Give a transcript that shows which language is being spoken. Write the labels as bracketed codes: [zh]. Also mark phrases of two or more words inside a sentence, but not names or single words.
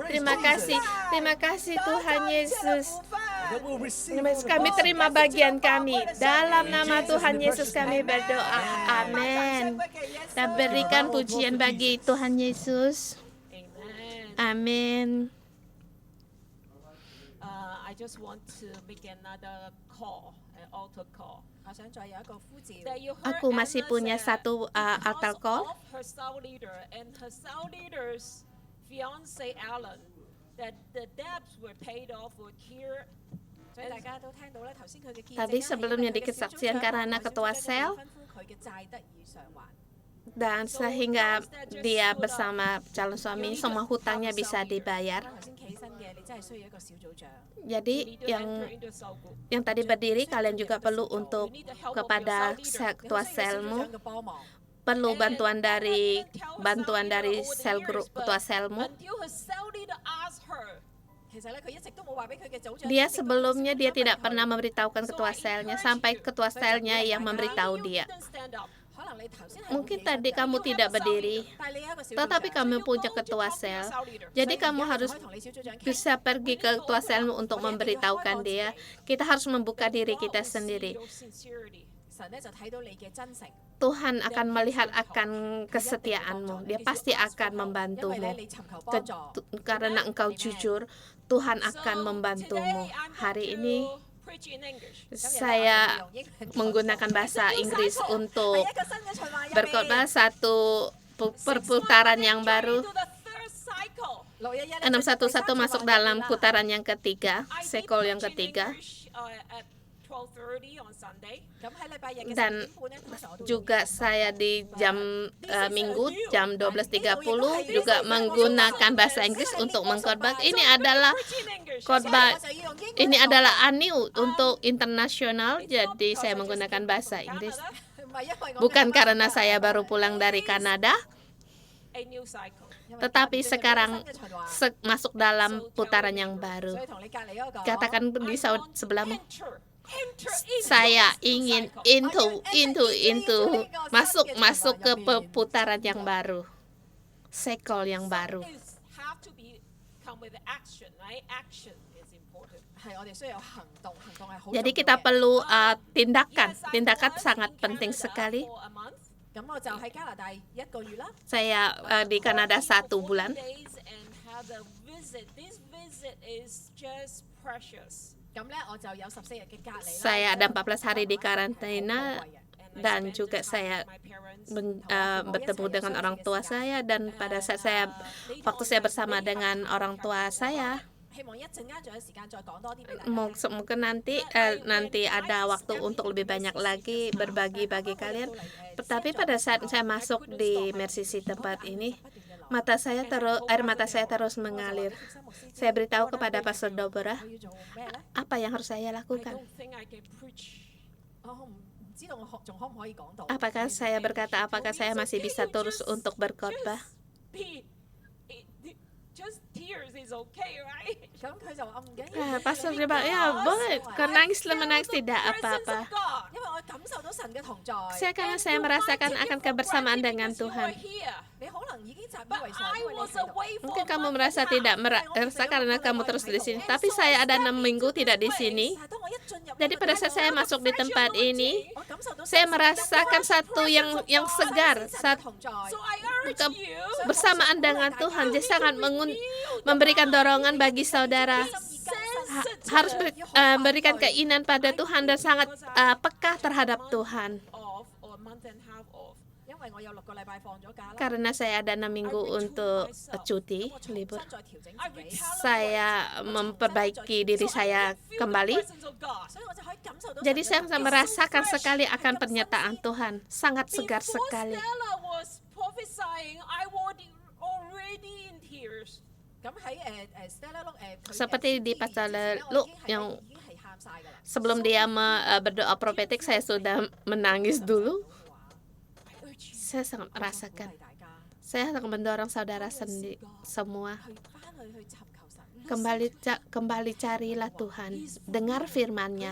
[id] Terima kasih Tuhan Yesus. Kami terima bagian kami. Dalam nama Tuhan Yesus kami berdoa. Amin. Dan berikan pujian bagi Tuhan Yesus. Amin. [en] I just want to make another call, an altar call. [yue] 我想再有一個呼召。 [en] That you heard [id] Aku masih Anna punya [en] said, [id] satu altar [en] because call. of her cell leader and her cell leader's fiance Alan, that the debts were paid off for care. [yue] 所以大家都聽到咧，頭先佢嘅見證 [id] Tadi sebelumnya di kesaksian karena ketua sel [yue] 吩咐佢嘅債得以償還。 [id] dan sehingga dia bersama calon suami semua hutangnya bisa dibayar. [yue] 頭先企身嘅，你真係需要一個小組長。 [id] Jadi [en] You need to enter into a cell group. [id] yang tadi berdiri kalian juga perlu untuk [en] You need the help of your [id] kepada [en] cell leader. [id] ketua [yue] 你需要小組 [id] selmu [yue] 長嘅幫忙。 [id] perlu bantuan dari [en] Over [id] sel [en] the [id] grup [en] years, [id] ketua [en] but [id] selmu. [en] until her cell leader asked her, [yue] 其實咧，佢一直都冇話俾佢嘅組長。 [id] Dia sebelumnya dia tidak pernah memberitahukan ketua selnya sampai ketua selnya yang memberitahu [en] you [id] dia. [en] didn't stand up. [yue] 可能你頭先係 [id] Mungkin [yue] 冇企身 [id] tadi [yue] 嘅 [id] kamu tidak berdiri, [yue] 但係你有一個小組 [id] tetapi [yue] 長 [id] kamu [en] You [id] punya [en] go to [id] ketua [en] talk to your [id] sel. [en] cell leader. [id] Jadi [yue] 所以 [id] kamu [yue] 而家 [id] harus [yue] 可以同你小組長傾。 [id] bisa pergi ke ketua selmu untuk memberitahukan dia. Kita harus membuka diri [en] God [id] kita [en] will see [id] sendiri. [en] your sincerity. [yue] 神咧就睇到你嘅真誠， [id] Tuhan akan melihat akan kesetiaanmu. Dia pasti akan [yue] 因為 [id] membantumu. [yue] 咧你尋求幫助。 [id] Karena engkau jujur, Tuhan akan [en] So, [id] membantumu. [en] today I'm [id] Hari [en] going [id] ini [en] to preach in English. [yue] 今日呢 [id] saya [yue] 我哋用英文 [id] menggunakan bahasa Inggris [yue] 係 [id] untuk [yue] 一個新嘅循環入面 [id] berkhotbah satu putaran yang baru. [en] Into the third cycle. [id] 611 611 masuk dalam putaran yang ketiga, [en] I did [id] sekol yang [en] preach in [id] ketiga. [en] English, at 12:30 on Sunday. [yue] 咁喺禮拜日嘅 [id] Dan [yue] 10點半咧，通常我都會 [id] juga saya di jam Minggu jam 12.30 juga menggunakan bahasa Inggris untuk mengkhotbah. Ini adalah [en] Preach in English. [id] khotbah, [yue] 我就要用英文 [id] ini adalah ANIU untuk internasional, jadi saya menggunakan bahasa Inggris. [en] Canada, [yue] 唔係因為我 [id] Bukan karena saya baru pulang dari Kanada, [en] a new cycle. [id] tetapi sekarang masuk dalam putaran yang baru. [yue] 所以同你隔離嗰個 [id] Katakan di [en] I want [id] sebelahmu, [en] enter into [id] saya [en] this new [id] ingin [en] cycle. [id] masuk ke putaran yang baru, sekol yang baru. [en] Is have to be come with action, right? Action is important. [yue] 係我哋需要有行動，行動係好 [id] Jadi [yue] 重要 [id] kita [yue] 嘅 [id] perlu tindakan, [en] Yes, I [id] tindakan [en] was [id] sangat [en] in [id] penting [en] Canada [id] sekali. [en] for a month. [yue] 咁我就喺加拿大1個月啦。 [id] Saya di Kanada 1 bulan. [en] Days and have a visit. This visit is just precious. [yue] 咁咧我就有14日嘅隔離啦。 [id] Saya ada 14 hari di karantina [en] And I [id] dan [en] spend [id] juga [en] the time [id] saya [en] with my parents. [id] bertemu dengan orang tua saya, dan pada saat waktu saya bersama dengan orang tua saya, [yue] 希望一陣間仲有時間再講多啲俾大家。 [id] mungkin nanti ada waktu untuk lebih banyak lagi berbagi bagi kalian. Tetapi pada saat saya masuk di Mercy City tempat ini, air mata saya terus mengalir. Saya beritahu kepada Pastor Dobora, [yue] 我要做咩咧？ [id] apa yang harus saya [en] I [id] lakukan? [en] don't think I can preach. [yue] 我唔知道我仲可唔可以講到。 [id] Apakah saya berkata, apakah saya masih bisa terus untuk berkhotbah? [en] Be, just tears is okay, right? [yue] 咁佢就話唔緊要。 [id] Pastor dia bilang, ya boleh, menangis tidak apa-apa. [en] Presence of God. [yue] 因為我感受到神嘅同在。 [id] Karena saya merasakan akan kebersamaan dengan [en] Because you [id] Tuhan. [en] are here. [yue] 你可能已經習以 [en] But [yue] 為常， [en] I [yue] 因為你 [en] was [yue] 喺度。 [en] away for [id] Mungkin [en] a [id] kamu [en] month [id] merasa [en] and a [id] tidak [en] half. [id] merasa karena kamu terus di sini. Tapi saya ada 6 minggu tidak di sini. [yue] 但係當我一進入 [id] Jadi pada saat saya masuk di tempat ini, [yue] 我感受到 [id] saya merasakan satu yang segar, [yue] 神嘅 [id] satu [yue] 同在。 [en] So I urge [id] Ke- [en] you [id] bersamaan dengan Tuhan. Jadi sangat memberikan dorongan bagi saudara. Harus berikan keinginan pada Tuhan dan sangat peka terhadap Tuhan. [en] off or a month and a half off. [yue] 因為我有6個禮拜放咗假啦， [id] karena saya ada 6 minggu untuk cuti [yue] 咁我重 [id] libur. [yue] 新再調整 [en] I [yue] 自己， [id] Saya memperbaiki diri saya kembali. [yue] 所以我就可以感受到 [id] Jadi [yue] 神嘅 [id] saya merasakan sekali akan pernyataan Tuhan, sangat segar sekali. [en] Stella was prophesying, I was already in tears. [yue] 咁喺 Stella Look [id] Seperti di pasal lalu yang sebelum dia berdoa profetik, saya sudah menangis dulu. Saya sangat merasakan. Saya sangat mendorong saudara semua kembali carilah Tuhan, dengar firman-Nya.